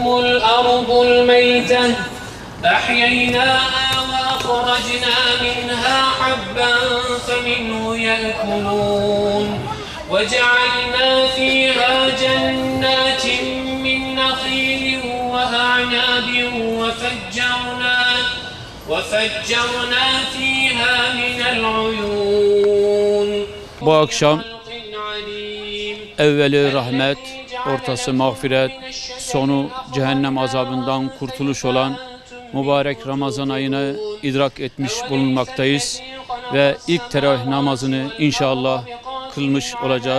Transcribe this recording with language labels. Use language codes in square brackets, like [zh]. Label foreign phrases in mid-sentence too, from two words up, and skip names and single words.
[ar] الأرض الميتة أحييناها وأخرجنا منها حبا فمنه يأكلون وجعلنا فيها جنات من نخيل وأعناب وفجرنا فيها من العيون. [tr] Bu akşam evveli rahmet, ortası mağfiret, sonu cehennem azabından kurtuluş olan mübarek Ramazan ayını idrak etmiş bulunmaktayız ve ilk teravih namazını inşallah kılmış olacağız.